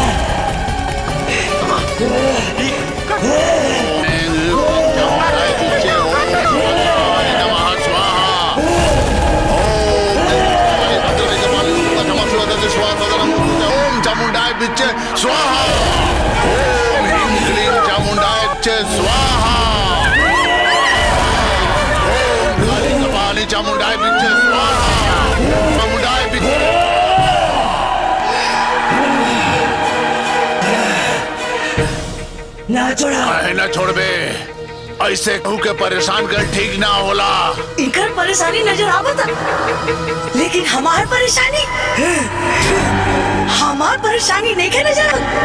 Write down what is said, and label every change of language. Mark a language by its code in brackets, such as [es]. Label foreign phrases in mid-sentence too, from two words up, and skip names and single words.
[sa] ओम चामुंडाय बिच्चे स्वाहा। ओम ह्रीं क्लीं चामुंडाय बिच्चे स्वाहा। ओम काली कपाली चामुंडाय बिच्चे स्वाहा। चामुंडाय बिच्चे [bho] ना छोड़ा। ना छोड़बे, ऐसे कहू के परेशान कर ठीक ना होला। इनकर परेशानी नजर आवता, लेकिन हमार परेशानी नहीं के नजर आवत।